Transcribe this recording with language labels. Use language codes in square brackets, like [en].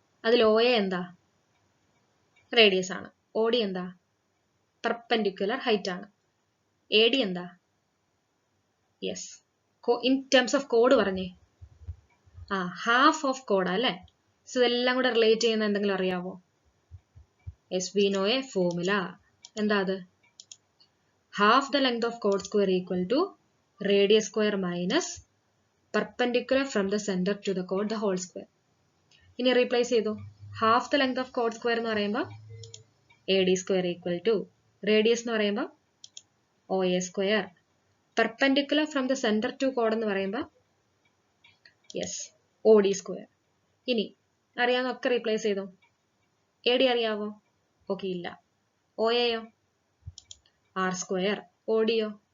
[ml] അതിൽ O A എന്താ? Radius ആണ്. ഒ ഡി എന്താ? [en] Perpendicular height ആണ്. A D എന്താ? Yes, in terms of code [ml] പറഞ്ഞേ. [en] Half of code അല്ലേ? [ml] സോ ഇതെല്ലാം കൂടെ റിലേറ്റ് ചെയ്യുന്ന എന്തെങ്കിലും അറിയാവോ? [en] Yes, we know a formula. [ml] എന്താ അത്? [en] Half the length of code square = radius square minus perpendicular from the center to the chord the whole square. [ml] ഇനി റീപ്ലേസ് ചെയ്തു. [en] half the length of code square [ml] എന്ന് പറയുമ്പോൾ [en] A D square equal to radius എന്ന് പറയുമ്പോൾ O A square perpendicular from the centre to code എന്ന് പറയുമ്പോൾ yes O D square. [ml] ഇനി അറിയാവുന്നൊക്കെ replace ചെയ്തു. എ ഡി അറിയാവോ? ഓക്കെ ഇല്ല. O എയോ? [en] R square. [ml] O deo?